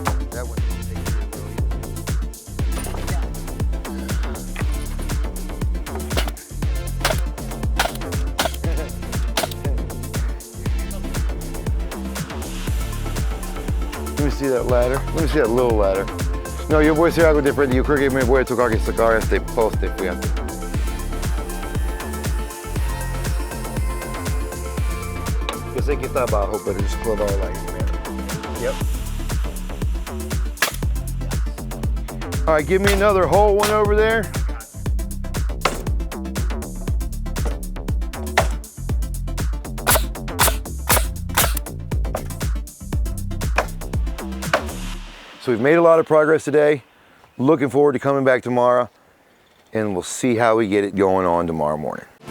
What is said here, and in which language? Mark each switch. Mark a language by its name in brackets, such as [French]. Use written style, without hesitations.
[English] That one takes it really Let me see that ladder. Let me see that little ladder. [Spanish] No, yo voy a hacer algo diferente. Yo creo que me voy a tocar que sacar este poste, fíjate. Yo sé que está abajo, pero [English] just close all like Yep. All right, give me another whole one over there. So we've made a lot of progress today. Looking forward to coming back tomorrow, and we'll see how we get it going on tomorrow morning.